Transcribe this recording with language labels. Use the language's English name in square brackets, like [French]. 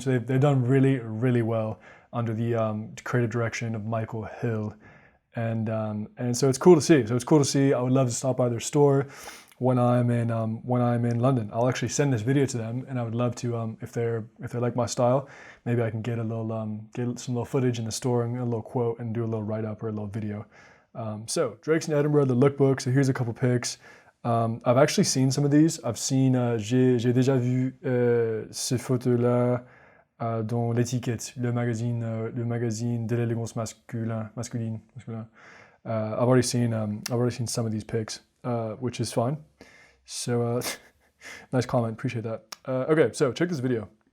[English] So they've done really, really well under the creative direction of Michael Hill, and so it's cool to see. I would love to stop by their store when I'm in London. I'll actually send this video to them, and I would love to if they like my style, maybe I can get some little footage in the store and a little quote and do a little write up or a little video. So Drake's in Edinburgh, the lookbook. So here's a couple pics. I've actually seen some of these. I've seen [French] j'ai déjà vu ces photos-là dans l'étiquette, le magazine de l'élégance masculine. [English] I've already seen some of these pics, which is fine. So nice comment, appreciate that. Okay, so check this video.